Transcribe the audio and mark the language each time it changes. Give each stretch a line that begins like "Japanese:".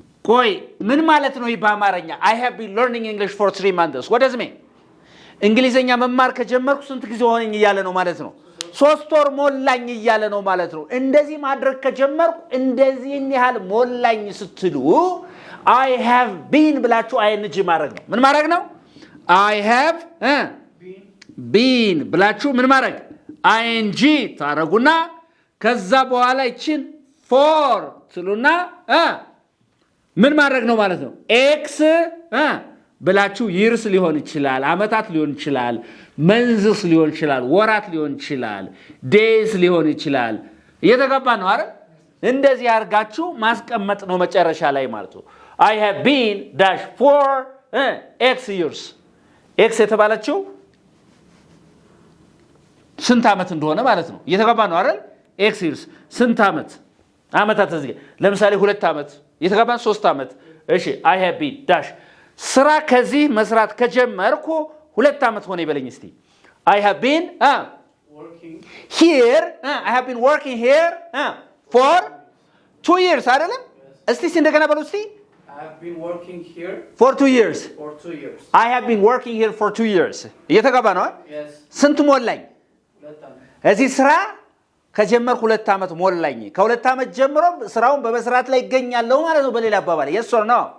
English: ቆይ ምን ማለት ነው በአማርኛ? I have been learning English for 3 months. What does it mean?
Amharic: እንግሊዘኛ መማር ከጀመርኩ ስንት ጊዜ ሆነኝ እያለ ነው ማለት ነው። 3 ወር ሞላኝ እያለ ነው ማለት ነው። እንደዚህ ማድረግ ከጀመርኩ እንደዚህ ያህል ሞላኝ ስትሉ I have been ብላችሁ ING ማድረግ ነው። ምን ማድረግ ነው? I have been ብላችሁ ምን ማድረግ? ING ታረጉና ከዛ በኋላ ይችን for ትሉና ምን ማድረግ ነው ማለት ነው? X ብላችሁ years ሊሆን ይችላል፣ አመታት ሊሆን ይችላል፣ መንዝስ ሊሆን ይችላል፣ ወራት ሊሆን ይችላል፣ days ሊሆን ይችላል። እየተገባ ነው አይደል? እንደዚህ አድርጋችሁ ማስቀመጥ ነው መጨረሻ ላይ ማለት ነው። I have been dash for X years. X የተባለችው ስንት አመት እንደሆነ ማለት ነው። እየተገባ ነው አይደል? X years ስንት አመታት እዚህ ለምሳሌ 2 አመት እየተገባ 3 አመት። እሺ I have been dash ስራ ከዚህ መስራት ከጀመርኩ 2 አመት ሆነ ይበለኝ እስቲ። I have been working here I have been working here for 2 years አይደለም?
English: እስቲ እንደገና በሉ እስቲ። I have been working here for 2 years. I have been working here for 2 years.
Amharic: እየተገባ ነው? Yes. ስንት ሞላኝ? 2 አመት። እዚህ ስራ ከጀመርኩ 2 አመት ሞላኝ። ከ2 አመት ጀምሮ ስራውን በመስራት ላይ ይገኛለሁ ማለት ነው በሌላ አባባል። Yes or no?